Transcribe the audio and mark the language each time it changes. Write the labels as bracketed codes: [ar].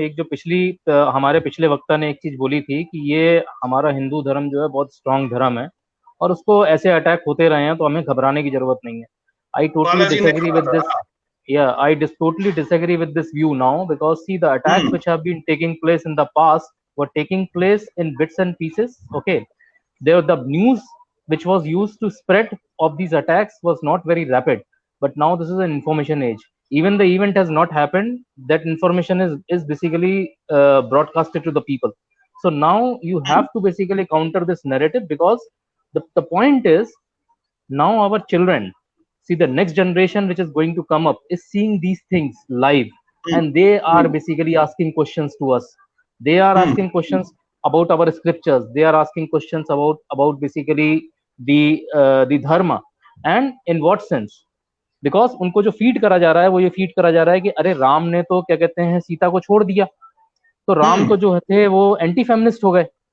[hi] एक जो हमारे पिछले वक्ता ने एक चीज बोली थी कि ये हमारा हिंदू धर्म जो है बहुत स्ट्रांग धर्म है, और उसको ऐसे अटैक होते रहे हैं तो हमें घबराने की जरूरत नहीं है। [en] I totally disagree with this, I totally disagree with this view now, because see, the attacks which have been taking place in the past were taking place in bits and pieces. Okay, the news which was used to spread of these attacks was not very rapid, but now this is an information age. Even the event has not happened, that information is basically broadcasted to the people. So now you have to basically counter this narrative, because the point is, now our children, see, the next generation which is going to come up is seeing these things live, and they are basically asking questions to us. They are asking questions about our scriptures, they are asking questions about basically the dharma, and in what sense, because [hi] उनको जो feed करा जा रहा है वो ये feed करा जा रहा है कि अरे राम ने तो क्या कहते हैं सीता को छोड़ दिया, तो राम तो जो थे वो एंटी फेमिनिस्ट हो गए।